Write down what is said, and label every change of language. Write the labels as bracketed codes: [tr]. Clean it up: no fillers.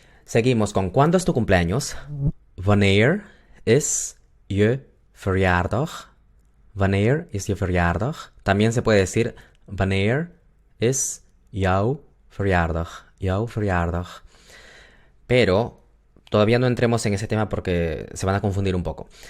[es] Seguimos con ¿cuándo es tu cumpleaños? [nl] Wanneer is je verjaardag? Wanneer is je verjaardag? [es] También se puede decir [nl] wanneer is jouw verjaardag? Jouw verjaardag. [es] Pero todavía no entremos en ese tema porque se van a confundir un poco.